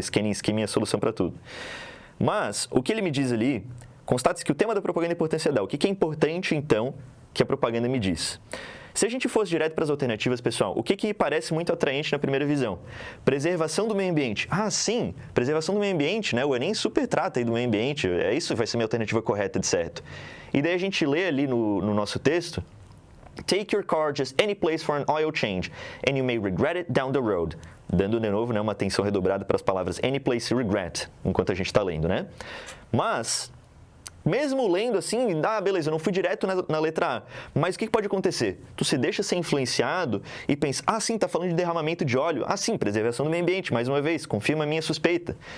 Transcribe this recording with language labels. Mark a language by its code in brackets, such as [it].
[pt] Scanning e skimming é a solução para tudo. Mas, o que ele me diz ali, constata-se que o tema da propaganda é a importância dá. O que é importante, então, que a propaganda me diz? Se a gente fosse direto para as alternativas, pessoal, o que parece muito atraente na primeira visão? Preservação do meio ambiente. Ah, sim, preservação do meio ambiente, né? O Enem super trata aí do meio ambiente, é isso vai ser minha alternativa correta, de certo. E daí a gente lê ali no nosso texto, [en] take your car just any place for an oil change, and you may regret it down the road. [pt] Dando de novo, né, uma atenção redobrada para as palavras any place e regret, enquanto a gente está lendo, né? Mas, mesmo lendo assim, beleza, eu não fui direto na letra A, mas o que pode acontecer? Tu se deixa ser influenciado e pensa, sim, tá falando de derramamento de óleo, sim, preservação do meio ambiente, mais uma vez, confirma a minha suspeita.